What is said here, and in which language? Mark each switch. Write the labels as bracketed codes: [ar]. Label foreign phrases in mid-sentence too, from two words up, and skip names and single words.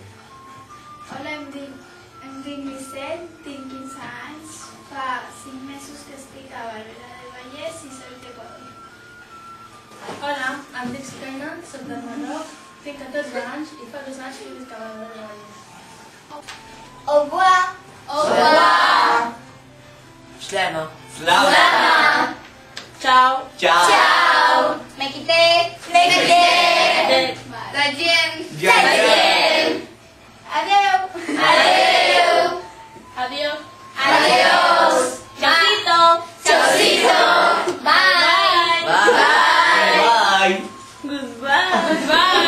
[ca] Hola, em dic Michelle, tinc 15 anys, fa 5 mesos que estic a Barberà del Vallès i soc d'Equador. Hola, em dic Sukaina, soc del Marroc, tinc 14 anys i fa 2 anys que visc a Barberà del Vallès. [fr] Au revoir. Au revoir. [ar] Slama. Slama! [it] Ciao! Ciao! Ciao. [es] Me quité. Me quité. [zh] Zaijian. Zaijian. [ca] Adeu. Adeu! [es] Adiós. Chaucito! Chaucito. Bye. [en] Bye! Bye! Goodbye!